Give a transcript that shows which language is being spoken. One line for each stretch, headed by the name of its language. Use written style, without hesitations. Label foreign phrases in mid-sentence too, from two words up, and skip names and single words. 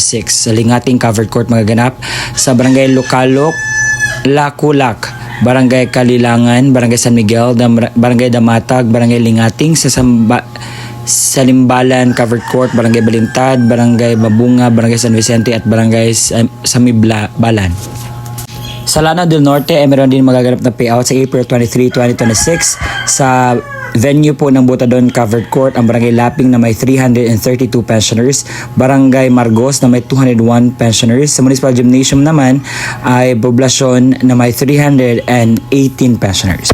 Filipino: Sa Lingating Covered Court magaganap sa Barangay Lucalok, Lakulak, Barangay Kalilangan, Barangay San Miguel, Barangay Damatag, Barangay Lingating, sa Salimbalan Covered Court, Barangay Balintad, Barangay Babunga, Barangay San Vicente at Barangay Samibalan. Sa Lanao del Norte ay meron din magaganap na payout sa April 23, 2026 sa venue po ng Butadon Covered Court, ang Barangay Laping na may 332 pensioners, Barangay Margos na may 201 pensioners, sa Municipal Gymnasium naman ay poblasyon na may 318 pensioners.